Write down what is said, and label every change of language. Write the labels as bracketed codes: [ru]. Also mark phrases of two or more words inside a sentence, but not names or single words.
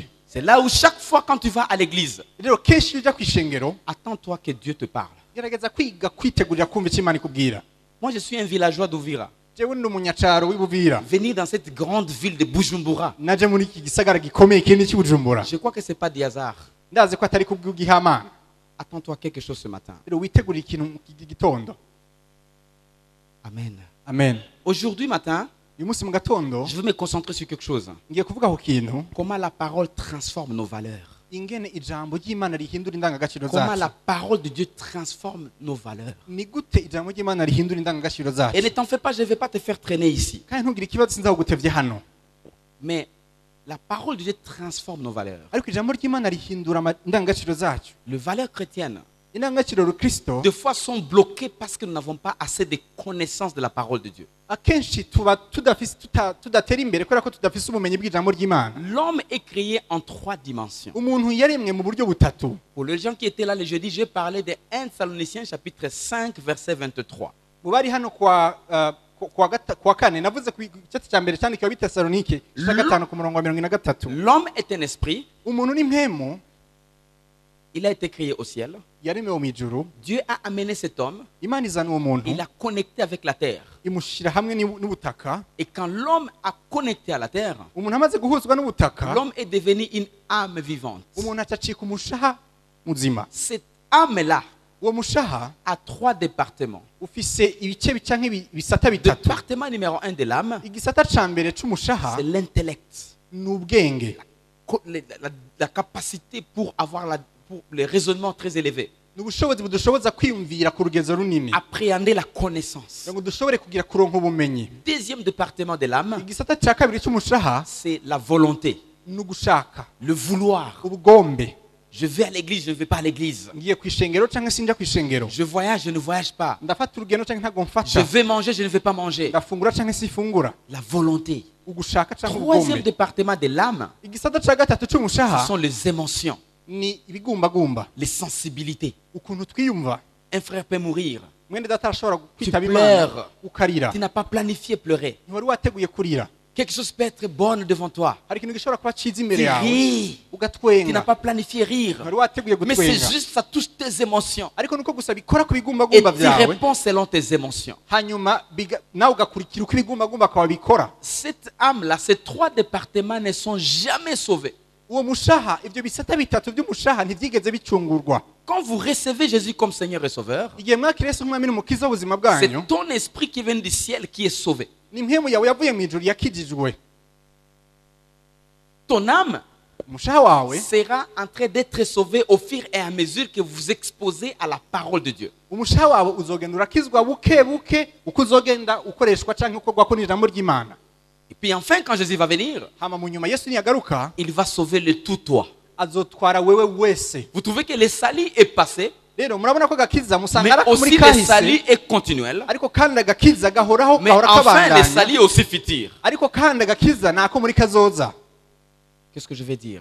[fr] C'est là où chaque fois quand tu vas à l'église, [rn] Rero kenshi iyo ujya ku ishengero [fr] attends-toi que Dieu te parle. [rn] gerageza kwiga kwitegurira kumva icyo Imana ikubwira. [fr] Moi, je suis un villageois d'Ouvira. [rn] Jewe ndi umunyacaro w'Ibuvira. [fr] Venir dans cette grande ville de Bujumbura, [rn] Naje muri iki gisagara gikomeye kinini cy'Ubujumbura. [fr] je crois que ce n'est pas du hasard. [rn] Ndazi ko atari kubw'igihama. [fr] Attends-toi quelque chose ce matin. [rn] Rero witegurire ikintu gitondo. Amen. Amen. [fr] Aujourd'hui matin, [rn] uyu munsi mu gatondo [fr] je veux me concentrer sur quelque chose. [rn] ngiye kuvuga ku kintu [fr] Comment la parole transforme nos valeurs. [rn] ingene ijambo ry'Imana rihindura indangagaciro [fr] Comment la [rn] zacu [fr] parole de Dieu transforme nos valeurs. [rn] ni gute ijambo ry'Imana rihindura indangagaciro [fr] Et [rn] zacu [fr] ne t'en fais pas, je ne vais pas te faire traîner ici. [rn] kandi ntugire ikibazo sinzagutevye hano [fr] Mais la parole de Dieu transforme nos valeurs. [rn] ariko ijambo ry'Imana rihindura indangagaciro zacu [fr] Les valeurs chrétiennes, [rn] indangagaciro rukristo [fr] des fois, sont bloquées parce que nous n'avons pas assez de connaissances de la parole de Dieu. [rn] akenshi tuba tudatera imbere kubera ko tudafise ubumenyi bw'ijambo ry'Imana [fr] L'homme est créé en 3 dimensions. [rn] umuntu yaremwe mu buryo butatu [fr] Pour les gens qui étaient là le jeudi, j'ai parlé de 1 Thessaloniciens chapitre 5, verset 23. [rn] mu bari hano kwa kane navuze ku gice cya mbere cyandikiwe b'Itesalonike cya gatanu ku murongo wa 23 [fr] L'homme est un esprit, [rn] umuntu ni mpemu [fr] il a été créé au ciel. [rn] yaremewe mu ijuru [fr] Dieu a amené cet homme, [rn] Imana izana uwo muntu [fr] il l'a connecté avec la terre. [rn] imushyira hamwe n'ubutaka [fr] Et quand l'homme a connecté à la terre, [rn] umuntu amaze guhuzwa n'ubutaka [fr] l'homme est devenu une âme vivante. [rn] umuntu acacika umushaha muzima [fr] Cette âme-là [rn] uwo mushaha [fr] a 3 départements. [rn] ufise ibice bica nk'ibisata bitatu [fr] Département numéro 1 de l'âme, [rn] igisata ca mbere c'umushaha [fr] c'est l'intellect. [rn] ni ubwenge [fr] La capacité pour avoir pour les raisonnements très élevés. [rn] ni ubushobozi budushoboza kwiyumvira ku rugezo runini [fr] Appréhender la connaissance. [rn] ngo dushobore kugira kuronka ubumenyi [fr] Deuxième département de l'âme, [rn] igisata ca kabiri c'umushaha [fr] c'est la volonté, [rn] ni ugushaka [fr] le vouloir. [rn] ubugombe [fr] Je vais à l'église, je ne vais pas à l'église. [rn] ngiye kw'ishengero canke sinja kw'ishengero [fr] Je voyage, je ne voyage pas. [rn] ndafata urugendo canke ntago [fr] Je [rn] mfata [fr] vais manger, je ne vais pas manger. [rn] ndafungura canke sifungura [fr] La volonté. [rn] ugushaka canke [fr] Troisième [rn] ubugombe [fr] département de l'âme, [rn] igisata ca gatatu [fr] ce [rn] c'umushaha [fr] sont les émotions, [rn] ni ibigumbagumba [fr] les sensibilités. [rn] ukuntu twiyumva [fr] Un frère peut mourir. [rn] mwene data arashobora [fr] Tu [rn] kwitaba Imana [fr] pleures. [rn] ukarira [fr] Tu n'as pas planifié pleurer. [rn] ntiwari wateguye kurira [fr] Quelque chose peut être bon devant toi. [rn] hari ikintu gishobora kuba ciza [fr] Tu [rn] imbere yawe [fr] ris. Tu n'as [rn] ugatwenga [fr] pas planifié rire. [rn] ntiwari wateguye [fr] Mais c'est [rn] gutwenga [fr] juste, ça touche tes émotions. [rn] ariko nuko gusa bikora ku [fr] Et [rn] bigumbagumba [fr] tu [rn] vyawe [fr] réponds selon tes émotions. [rn] hanyuma nawe ugakurikira uko ibigumbagumba akaba bikora [fr] Cette âme-là, ces 3 départements ne sont jamais sauvés. [rn] uwo mushaha ivyo bisata bitatu vy'umushaha ntivyigeze bicungurwa [fr] Quand vous recevez Jésus comme Seigneur et Sauveur, [rn] igihe mwakiriye Yesu nk'umwami n'umukiza w'ubuzima bwanyu [fr] c'est ton esprit qui vient du ciel qui est sauvé. [rn] ni impwemu yawe yavuye mu ijuru yakijijwe [fr] Ton âme [rn] umushaha wawe [fr] sera en train d'être sauvé au fur et à mesure que vous vous exposez à la parole de Dieu. [rn] umushaha wawe uzogenda urakizwa buke buke uko uzogenda ukoreshwa canke ukorwako n'ijambo ry'Imana [fr] Et puis enfin, quand Jésus va venir, [rn] hama mu nyuma Yesu niyagaruka [fr] il va sauver le tout toi. [rn] azotwara wewe wese [fr] Vous trouvez que le salut est passé, [rn] rero murabona ko agakiza musanga [fr] mais [rn] ari muri [fr] aussi le [rn] kahise [fr] salut est continuel. [rn] ariko kandi agakiza gahoraho [fr] Mais [rn] gahora [fr] enfin, le [rn] kabandanya [fr] salut est aussi futur. [rn] ariko kandi agakiza nako muri kazoza [fr] Qu'est-ce que je vais dire?